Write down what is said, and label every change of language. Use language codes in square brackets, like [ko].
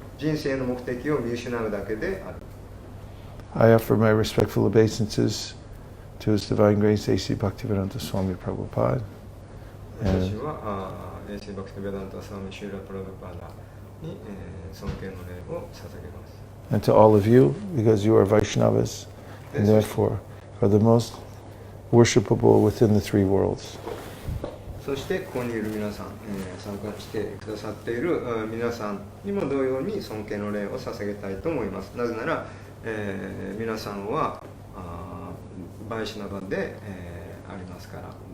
[ja] 人生の目的を見失うだけである。 [en] I offer my respectful obeisances to His Divine Grace A.C. Bhaktivedanta Swami Prabhupada. [ja] 私はA.C. Bhaktivedanta Swami Srila Prabhupada に、尊敬の礼を捧げます。 [en] And to all of you, because you are Vaishnavas, and therefore are the most worshipable within the three worlds. [ja] そしてここにいる皆さん、参加してくださっている皆さんにも同様に尊敬の礼を捧げたいと思います。なぜなら、皆さんはバイシュナバで、ありますから。